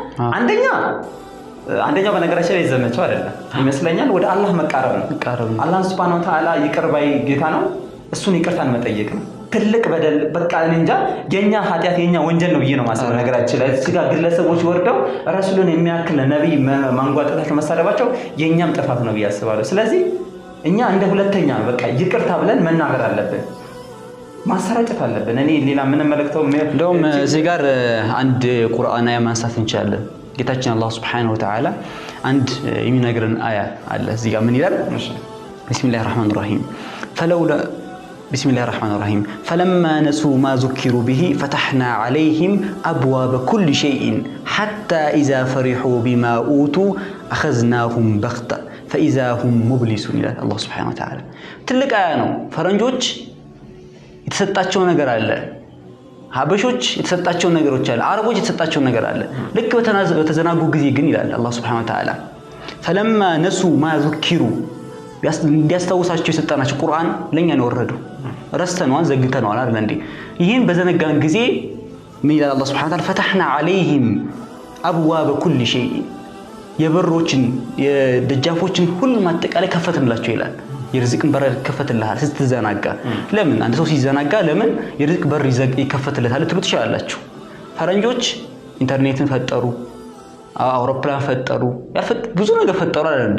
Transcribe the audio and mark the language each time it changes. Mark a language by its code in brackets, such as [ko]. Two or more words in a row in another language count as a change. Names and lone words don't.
[am] አንደኛው በነገራችን ላይ ዘመቻው አይደለም ይመስለኛል ወደ አላህ መቃረብ ነው። አላህ [ar] سبحانه وتعالى [am] ይቅር ባይ ጌታ ነው። እሱን ይቅርታን መጠየቅ ነው። ትልቅ በደል በቃ እንጃ የኛ ኃጢያት የኛ ወንጀል ነው ብዬ ነው ማሰብ። ነገራችን ላይ እዚህ ጋር ግለሰቦች ወርደው ረሱልን የሚያክል ነብይ ማንጓጠጣቸው መሳደባቸው የኛም ጥፋት ነው ብዬ አስባለሁ። ስለዚህ እኛ እንደ ሁለተኛ በቃ ይቅርታ ብለን መናገር አለብን። ማሰራጨት አለብን። እኔ ሌላ ምን መልእክተው እንደውም እዚህ ጋር አንድ ቁርአን አያ ማንሳት እንችላለን። ጌታችን አላህ [ar] سبحانه وتعالى [am] አንድ የሚነግረን አያ አለ። እዚህ ጋር ምን ይላል? [ar] بسم الله الرحمن الرحيم بسم الله الرحمن الرحيم فلما نسوا ما ذكروا به فتحنا عليهم أبواب كل شيء حتى إذا فرحوا بما أوتوا أخذناهم بغتة فإذا هم مبلسون [am] ይላል አላህ [ar] سبحانه وتعالى። [am] ትልቅ አያ ነው። ፈረንጆች የተሰጣቸው ነገር አለ። ሀበሾች የተሰጣቸው ነገሮች አለ። አረቦች የተሰጣቸው ነገር አለ። ልክ በተዘናጉ ጊዜ ግን ይላል አላህ [ar] سبحانه وتعالى فلما نسوا ما ذكروا [am] እንዲያስታውሳቸው የሰጣናቸው ቁርአን ለኛ ነው ወረደው። ረስተነዋል ዘግተነዋል አይደል እንዴ? ይሄን በዘነጋን ጊዜ ምን ይላል አላህ [ar] سبحانه وتعالى فتحنا عليهم أبواب كل شيء [am] የበሮችን የደጃፎችን ሁሉ ማጠቃላይ ከፈትንላቸው ይላል። የርዝቅን በር ከፈትልሃል ስትዘናጋ። ለምን አንድ ሰው ሲዘናጋ ለምን የርዝቅ በር ይከፈትለታል ትሉት ይችላልላችሁ። ፈረንጆች ኢንተርኔትን ፈጠሩ፣ አውሮፕላን ፈጠሩ፣ ብዙ ነገር ፈጠሩ አይደል እንዴ?